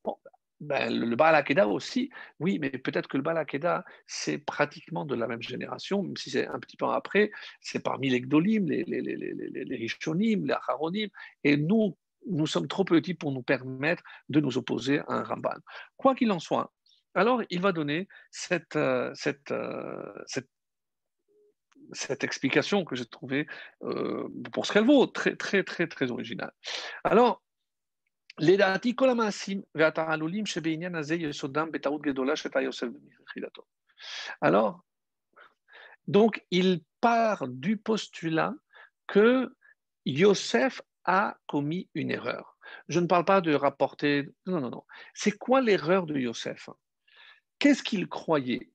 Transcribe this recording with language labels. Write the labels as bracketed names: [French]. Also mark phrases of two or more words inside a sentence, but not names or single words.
[French] Bon, ben, le Baal Hakeda aussi, oui, mais peut-être que le Baal Hakeda, c'est pratiquement de la même génération, même si c'est un petit peu après, c'est parmi les Gdolim, les Rishonim, les Acharonim, et nous sommes trop petits pour nous permettre de nous opposer à un Ramban. Quoi qu'il en soit, alors il va donner cette explication que j'ai trouvée, pour ce qu'elle vaut, très, très, très, très originale. Alors, [Hebrew] לדעתי כל המעשים והתעלולים שבעניין הזה יסודם בטעות גדולה שאתה יוסף בתחילתו. [French] Alors, donc, il part du postulat que Yosef a commis une erreur. Je ne parle pas de rapporter. Non, non, non. C'est quoi l'erreur de Yosef? Qu'est-ce qu'il croyait?